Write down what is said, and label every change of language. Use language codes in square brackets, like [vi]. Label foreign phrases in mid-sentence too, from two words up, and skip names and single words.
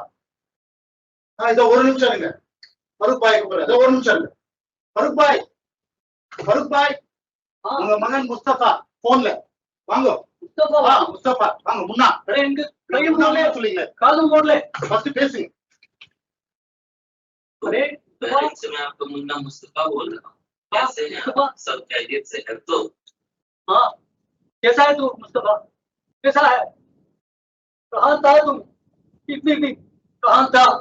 [ta] இதோ ஒரு நிமிஷம் இருங்க. பருப்பாய் கூப்பிடுறேன். இதோ ஒரு நிமிஷம் இருங்க. பருப்பாய் உங்க மகன் முஸ்தபா போன்ல வாங்க. முஸ்தபா வாங்க. முன்னா சொல்லுங்க. காதும் போடல. ஃபர்ஸ்ட் பேசுங்க. [hi] अरे से मैं आपको मुन्ना मुस्तफा बोल रहा हूँ. कैसे हैं आप? सब खैरियत से है तो? हाँ, कैसा है तू मुस्तफा? कैसा है? कहाँ था तुम इतनी दिन? कहाँ था?